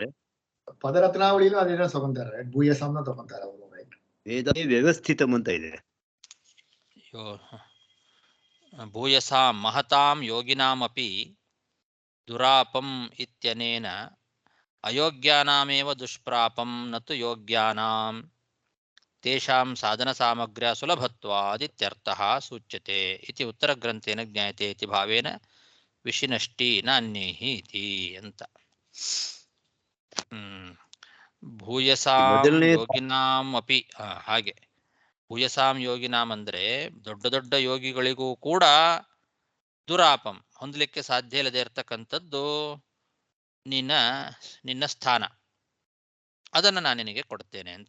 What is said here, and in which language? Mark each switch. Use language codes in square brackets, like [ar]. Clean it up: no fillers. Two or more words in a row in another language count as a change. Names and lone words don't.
[kn] ಪದರತ್ನಾವಳಿಲೂ ಅದೇನೋ ತಗೊಂತಾರೆ, ಭೂಯಸಾಂನ ತಗೊಂತಾರೆ ಅವರು. [sa] ವೇದ ವ್ಯವಸ್ಥಿತಂ [kn] ಅಂತ ಇದೆ. [sa] ಭೂಯಸಾಂ ಮಹತಾಂ ಯೋಗಿನಾಮಪಿ ದುರಾಪಂ ಇತ್ಯನೇನ ಅಯೋಗ್ಯಾನಾಮೇವ ದುಷ್ಪ್ರಾಪಂ ನತು ಯೋಗ್ಯಾನಾಂ ತೇಷಾಂ ಸಾಧನ ಸಾಮಗ್ರ್ಯ ಸುಲಭತ್ವಾದಿತ್ಯರ್ಥಃ ಸೂಚ್ಯತೆ ಇತಿ ಉತ್ತರಗ್ರಂಥೇನ ಜ್ಞಾಯತೆ ಇತಿ ಭಾವೇನ ವಿಷಿನಷ್ಟಿ ನಾನ್ಯೈಹಿ ಇತಿ ಅಂತ. ಭೂಯಸಾಂ ಯೋಗಿನಾಂ ಅಪಿ, [kn] ಹಾಗೆ [sa] ಭೂಯಸಾಂ ಯೋಗಿನಾಂ [kn] ಅಂದ್ರೆ ದೊಡ್ಡ ದೊಡ್ಡ ಯೋಗಿಗಳಿಗೂ ಕೂಡ ದುರಾಪಂ ಹೊಂದಲಿಕ್ಕೆ ಸಾಧ್ಯ ಇಲ್ಲದೆ ಇರತಕ್ಕಂಥದ್ದು ನಿನ್ನ ಸ್ಥಾನ, ಅದನ್ನು ನಾನು ನಿನಗೆ ಕೊಡ್ತೇನೆ ಅಂತ.